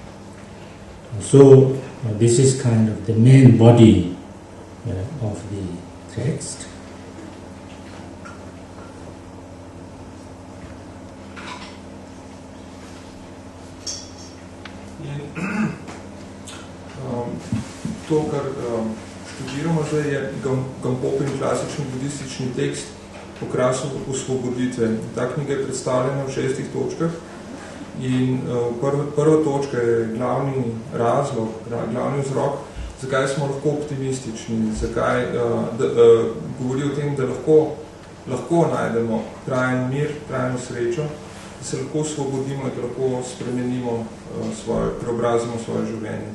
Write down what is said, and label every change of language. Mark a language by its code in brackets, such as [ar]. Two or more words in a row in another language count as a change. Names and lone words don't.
[en] So this is kind of the main body of the text. [sl] To, kar študiramo zdaj, je Gampopin klasični budistični tekst Okrasov osvoboditve. Ta knjiga je predstavljena v 6 točkah in prva točka je glavni razlog, glavni vzrok, zakaj smo lahko optimistični, zakaj govori o tem, da lahko najdemo trajen mir, trajno srečo, da se lahko osvobodimo in da lahko spremenimo preobrazimo svoje življenje.